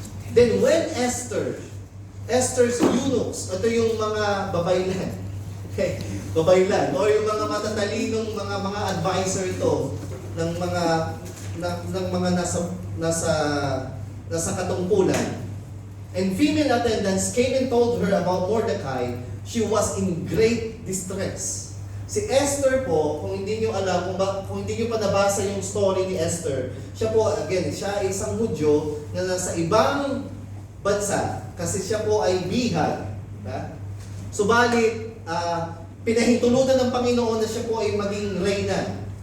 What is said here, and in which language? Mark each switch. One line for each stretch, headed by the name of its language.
English: Then when Esther's eunuchs,
Filipino: ito yung mga babaylan.
English: Okay? Babaylan.
Filipino: O yung mga matatalinong mga advisor ito ng mga nasa katungkulan.
English: And female attendants came and told her about Mordecai. She was in great distress.
Filipino: Si Esther po, kung hindi niyo alam, kung hindi niyo pa nabasa yung story ni Esther, siya po, again, siya ay isang Hudyo na nasa ibang bansa kasi siya po ay bihag. Diba? Subalit, pinahintulutan ng Panginoon na siya po ay maging reyna.